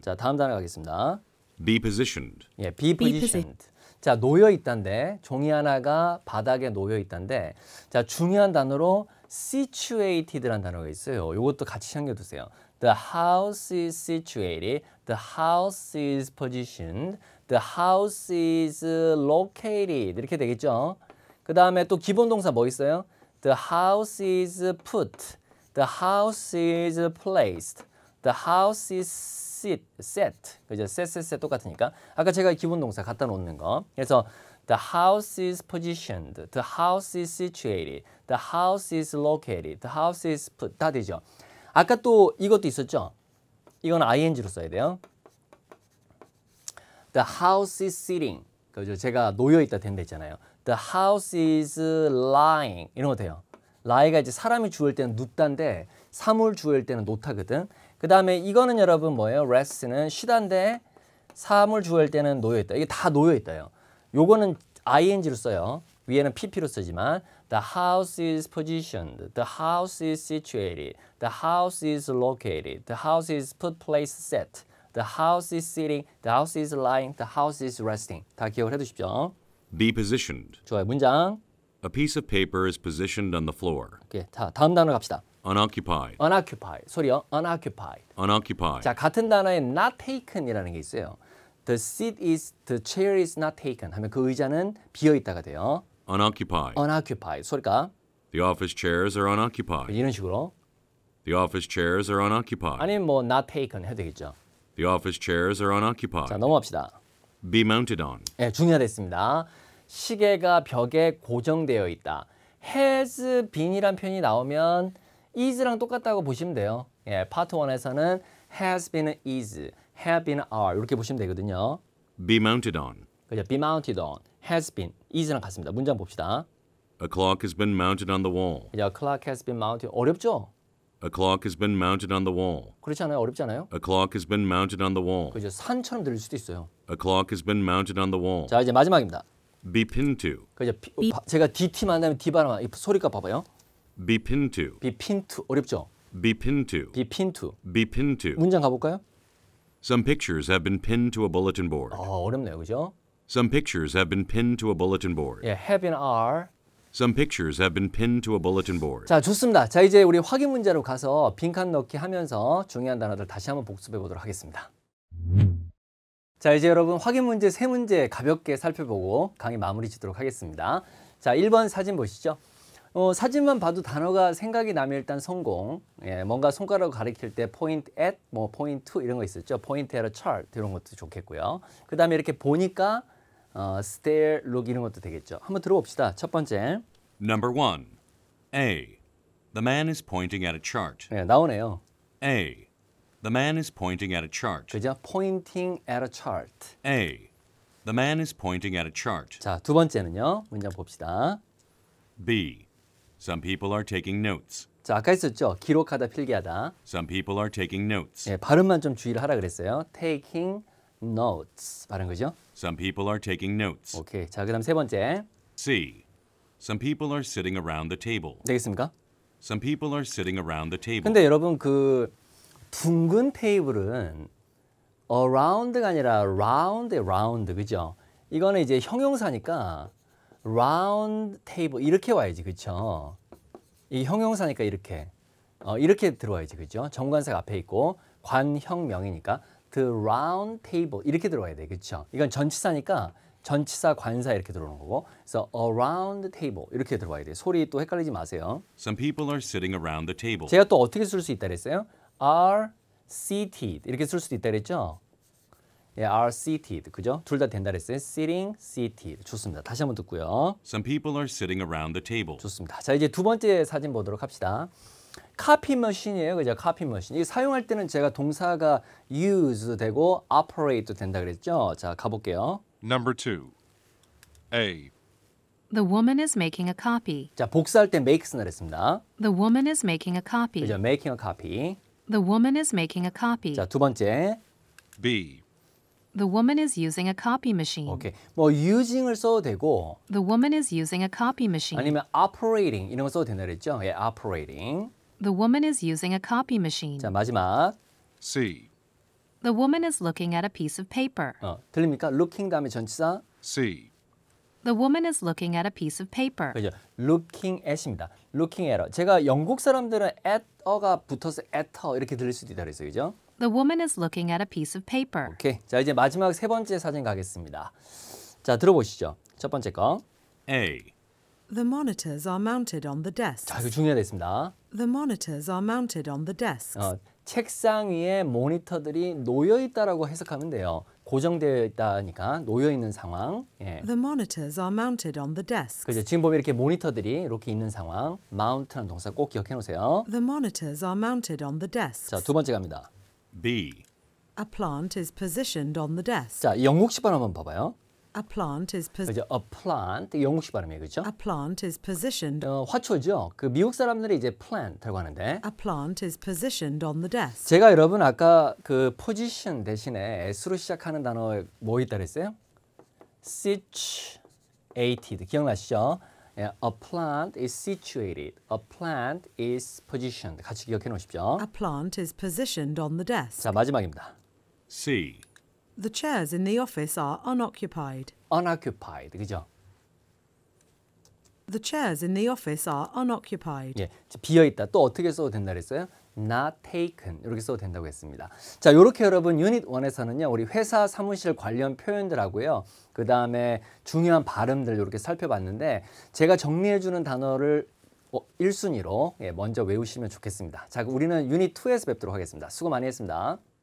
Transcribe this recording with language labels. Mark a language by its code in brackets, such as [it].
[ko] 자, 다음 단어 가겠습니다. [en] Be positioned. 예, be positioned. [ko] 자, 놓여 있단데 종이 하나가 바닥에 놓여 있단데 자, 중요한 단어로 situated라는 단어가 있어요. 이것도 같이 챙겨 두세요. [en] The house is situated. The house is positioned. The house is located. [ko] 이렇게 되겠죠? 그 다음에 또 기본 동사 뭐 있어요? [en] The house is put. The house is placed. The house is set. 그죠? set 똑같으니까. [ko] 아까 제가 기본 동사 갖다 놓는 거. [en] 그래서 the house is positioned. The house is situated. The house is located. The house is put. [ko] 다 되죠? 아까 또 이것도 있었죠? 이건 ing로 써야 돼요. [en] The house is sitting. 그죠? [ko] 제가 놓여 있다 된다 했잖아요. [en] The house is lying. 이런 거 돼요. [ko] lie가 이제 사람이 주어일 때는 눕다인데 사물 주어일 때는 놓다거든. 그 다음에 이거는 여러분 뭐예요? rest는 쉬다인데 사물 주어일 때는 놓여 있다. 이게 다 놓여 있다요. 요거는 ing로 써요. [en] 위에는 pp로 쓰지만 the house is positioned. The house is situated. The house is located. The house is put, place, set. The house is sitting. The house is lying. The house is resting. [ko] 다 기억을 해두십시오. [en] Be positioned. [ko] 좋아요. 문장. [en] A piece of paper is positioned on the floor. [ko] 오케이. 자, 다음 단어 갑시다. [en] Unoccupied. unoccupied. 소리요. unoccupied. Unoccupied. [ko] 자, 같은 단어에 not taken이라는 게 있어요. [en] The chair is not taken [ko] 하면 그 의자는 비어 있다가 돼요. [en] Unoccupied. unoccupied. 소리가 The office chairs are unoccupied. [ko] 이런 식으로. [en] The office chairs are unoccupied. [ko] 아니면 뭐 not taken 해도 되겠죠. [en] The office chairs are [ko] 자, [en] unoccupied. [ko] 넘어갑시다. [en] Be mounted on. [ko] 예, 중요하겠습니다. 시계가 벽에 고정되어 있다. has been이란 표현이 나오면 is랑 똑같다고 보시면 돼요. 예, 파트 1에서는 has been is, have been are 이렇게 보시면 되거든요. [en] Be mounted on. [ko] 그죠? [en] be mounted on, has been, is랑 같습니다. [ko] 문장 봅시다. [en] A clock has been mounted on the wall. 그죠? clock has been mounted. [ko] 어렵죠? [en] A clock has been mounted on the wall. [ko] 그렇지 않아요? 어렵지 않아요? [en] A clock has been mounted on the wall. [ko] 그죠? 산처럼 들릴 수도 있어요. [en] A clock has been mounted on the wall. [ko] 자, 이제 마지막입니다. [en] Be pinned to. [ko] 그죠? 제가 DT 만나면 D 발음, 이 소리가 봐봐요. [en] Be pinned to. be pinned to. [ko] 어렵죠? [en] Be pinned to. be pinned to. Be pinned to. [ko] 문장 가볼까요? [en] Some pictures have been pinned to a bulletin board. [ko] 어렵네요. 그죠? [en] Some pictures have been pinned to a bulletin board. 예, have been are. Some pictures have been pinned to a bulletin board. [ko] 자, 좋습니다. 자, 이제 우리 확인 문제로 가서 빈칸 넣기 하면서 중요한 단어들 다시 한번 복습해 보도록 하겠습니다. 자, 이제 여러분 확인 문제 3문제 가볍게 살펴보고 강의 마무리 짓도록 하겠습니다. 자, 1번 사진 보시죠. 사진만 봐도 단어가 생각이 나면 일단 성공. 예, 뭔가 손가락으로 가리킬 때 point at, 뭐 point to 이런 거 있었죠. [en] point at a chart 이런 것도 좋겠고요. [ko] 그 다음에 이렇게 보니까 stare, look 이런 것도 되겠죠. 한번 들어봅시다. 첫 번째. [en] Number 1. A. The man is pointing at a chart. [ko] 예, 나오네요. [en] A. The man is pointing at a chart. 그죠? Pointing at a chart. A. The man is pointing at a chart. [ko] 자, 두 번째는요. 문장 봅시다. [en] B. Some people are taking notes. [ko] 자, 아까 했었죠. 기록하다, 필기하다. [en] Some people are taking notes. [ko] 예, 발음만 좀 주의를 하라 그랬어요. [en] Taking notes. 발음 그죠? Some people are taking notes. [ko] 오케이. 자, 그다음 세 번째. [en] C. Some people are sitting around the table. [ko] 되겠습니까? [en] Some people are sitting around the table. [ko] 근데 여러분 그 둥근 테이블은 around가 아니라 round, 그죠? 이거는 이제 형용사니까 round table 이렇게 와야지, 그렇죠? 이 형용사니까 이렇게 이렇게 들어와야지, 그죠? 정관사가 앞에 있고 관형명이니까 the round table 이렇게 들어와야 돼, 그렇죠? 이건 전치사니까 전치사 관사 이렇게 들어오는 거고, 그래서 around the table 이렇게 들어와야 돼. 소리 또 헷갈리지 마세요. [en] Some people are sitting around the table. [ko] 제가 또 어떻게 쓸 수 있다 그랬어요? are seated 이렇게 쓸 수도 있다 그랬죠? 예, are seated 그죠? 둘 다 된다 그랬어요. [en] sitting, seated 좋습니다. [ko] 다시 한번 듣고요. [en] Some people are sitting around the table. [ko] 좋습니다. 자, 이제 두 번째 사진 보도록 합시다. 카피 머신이에요, 그죠? 카피 머신. 이 사용할 때는 제가 동사가 use 되고 operate도 된다 그랬죠? 자, 가볼게요. [en] Number 2. A. The woman is making a copy. [ko] 자, 복사할 때 make 쓰나 그랬습니다. [en] The woman is making a copy. 그죠? making a copy. The woman is making a copy. [ko] 자, 두 번째. [en] B. The woman is using a copy machine. [ko] 오케이. 뭐 using을 써도 되고 [en] The woman is using a copy machine. [ko] 아니면 operating 이런 거 써도 된다 그랬죠? 예, operating. [en] The woman is using a copy machine. [ko] 자, 마지막. [en] C. The woman is looking at a piece of paper. [ko] 들립니까? looking 다음에 전치사. [en] C. The woman is looking at a piece of paper. [ko] 그죠? [en] looking at입니다. looking at. [ko] 제가 영국 사람들은 at가 붙어서 at 이렇게 들릴 수도 있다 그랬어요. 그죠? [en] The woman is looking at a piece of paper. [ko] 오케이. 자, 이제 마지막 세 번째 사진 가겠습니다. 자, 들어보시죠. 첫 번째 거. [en] A. The monitors are mounted on the desks. [ko] 자, 이거 중요하겠습니다. [en] The monitors are mounted on the desks. [ko] 책상 위에 모니터들이 놓여 있다라고 해석하면 돼요. 고정되어 있다니까 놓여 있는 상황. 예. [en] The monitors are mounted on the desks. [ko] 그죠? 지금 보면 이렇게 모니터들이 이렇게 있는 상황. mount라는 동사 꼭 기억해 놓으세요. [en] The monitors are mounted on the desks. [ko] 자, 두 번째 갑니다. [en] B. A plant is positioned on the desk. [ko] 자, 영국식 발음 한번 봐봐요. [en] A plant is [ko] 그죠? a plant 영국식 발음이에요, 그렇죠? [en] A plant is positioned. [ko] 화초죠. 그 미국 사람들이 이제 plant라고 하는데 [en] A plant is positioned on the desk. [ko] 제가 여러분 아까 그 position 대신에 s로 시작하는 단어 뭐 있다 그랬어요? situated 기억나시죠? 예, [en] a plant is situated. A plant is positioned. [ko] 같이 기억해 놓으십시오. [en] A plant is positioned on the desk. [ko] 자, 마지막입니다. [en] C. The chairs in the office are unoccupied. unoccupied. 그죠? The chairs in the office are unoccupied. [ko] 예, 비어 있다. 또 어떻게 써도 된다 그랬어요? [en] not taken. [ko] 이렇게 써도 된다고 했습니다. 자, 이렇게 여러분 유닛 1에서는요. 우리 회사 사무실 관련 표현들하고요. 그다음에 중요한 발음들 이렇게 살펴봤는데 제가 정리해 주는 단어를 1순위로 먼저 외우시면 좋겠습니다. 자, 우리는 유닛 2에서 뵙도록 하겠습니다. 수고 많이 했습니다.